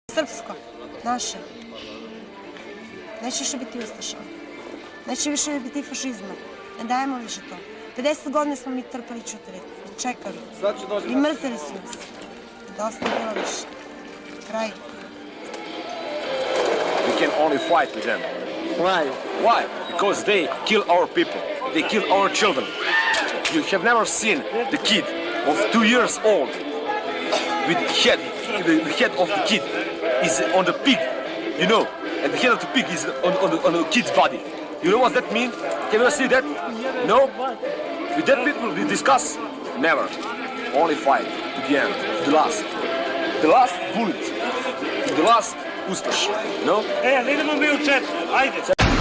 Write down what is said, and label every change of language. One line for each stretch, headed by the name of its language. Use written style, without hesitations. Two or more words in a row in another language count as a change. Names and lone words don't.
Serbian: Srpsko, naše. Neće više biti ustaša. Neće više biti fašizma. Ne dajemo više to. 50 godina smo mi trpali i čutali. I čekali. I mrzeli su nas. Dosta je bilo više. Kraj.
English: We can only fight with them. Why? Why? Because they kill our people. They kill our children. You have never seen the kid of 2 years old with the head of the kid is on the pig, you know, and the head of the pig is on the kid's body. You know what that means? Can you see that? No? With that people we discuss? Never. Only fight to the end, to the last. The last bullet, the last ustaš, no?
Serbian: Idemo mi u čet, ajde.